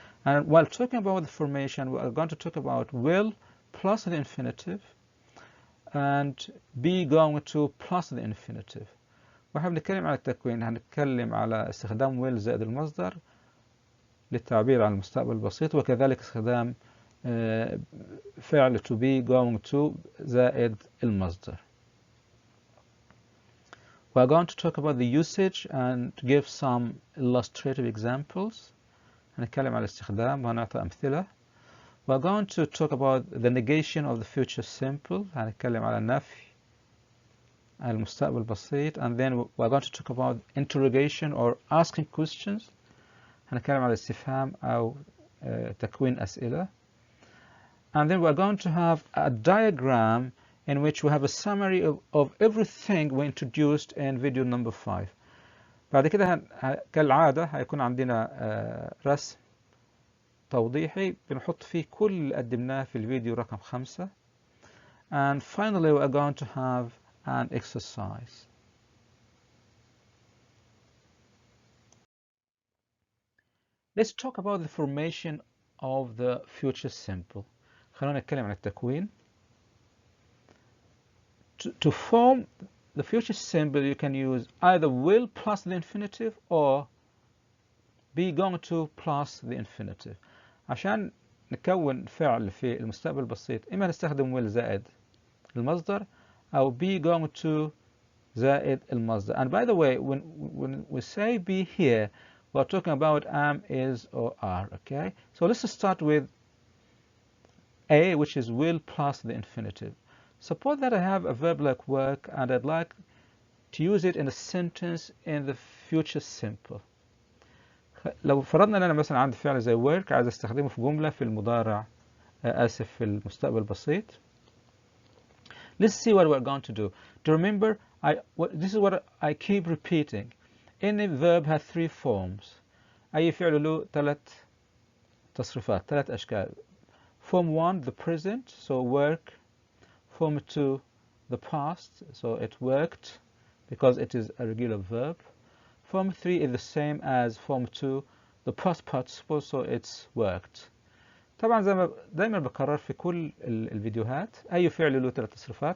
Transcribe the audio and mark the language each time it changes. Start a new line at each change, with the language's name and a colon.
English: And while talking about the formation we are going to talk about will plus the infinitive and be going to plus the infinitive.
Arabic: واحنا بنتكلم عن التكوين هنتكلم على استخدام will زائد المصدر للتعبير عن المستقبل البسيط، وكذلك استخدام فعل to be going to زائد المصدر.
English: We are going to talk about the usage and give some illustrative examples.
Arabic: هنتكلم عن الاستخدام وهنعطي أمثلة.
English: We are going to talk about the negation of the future simple.
Arabic: هنتكلم على النفي عن المستقبل البسيط.
English: And then we are going to talk about interrogation or asking questions.
Arabic: هنتكلم على الاستفهام أو تكوين أسئلة.
English: And then we're going to have a diagram in which we have a summary of everything we introduced in video number 5.
Arabic: بعد كده كالعادة هيكون عندنا رسم توضيحي بنحط فيه كل اللي قدمناه في الفيديو رقم 5.
English: And finally we are going to have an exercise. Let's talk about the formation of the future simple.
Arabic: خلونا نتكلم عن التكوين.
English: To form the future simple you can use either will plus the infinitive or be going to plus the infinitive.
Arabic: عشان نكون فعل في المستقبل البسيط إما نستخدم will زائد المصدر أو be going to زائد المصدر.
English: And by the way when we say be here we're talking about am, is or are. Okay, so let's start with A, which is will plus the infinitive. Suppose that I have a verb like work and I'd like to use it in a sentence in the future simple.
Arabic: لو فرضنا ان انا مثلا عندي فعل زي work عايز استخدمه في جملة في المضارع اسف في المستقبل البسيط.
English: Let's see what we're going to do. To remember, this is what I keep repeating. Any verb has 3 forms.
Arabic: أي فعل له 3 تصريفات 3 أشكال.
English: Form 1 the present, so work. Form 2 the past, so it worked because it is a regular verb. Form 3 is the same as form 2 the past participle, so it's worked.
Arabic: طبعا زي ما دايما بكرر في كل الفيديوهات أي فعل له 3 تصريفات.